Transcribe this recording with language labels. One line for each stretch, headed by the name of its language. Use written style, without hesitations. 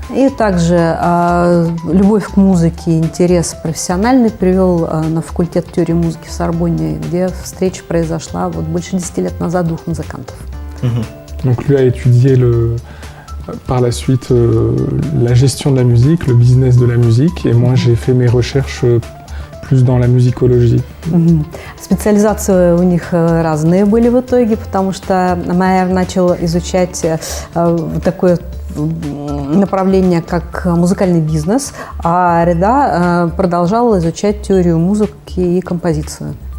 Russian: И также любовь к музыке, интерес профессиональный привел на факультет теории музыки в Сорбонне, где встреча произошла больше 10 лет назад двух музыкантов.
French: Donc lui a étudié par la suite la gestion de la musique, le business de la musique, et moi j'ai fait mes recherches plus dans la musicologie.
Russian: Специализации у них разные были в итоге, потому что Майер начал изучать такое направление, как музыкальный бизнес, а Реда продолжал изучать теорию музыки и композицию.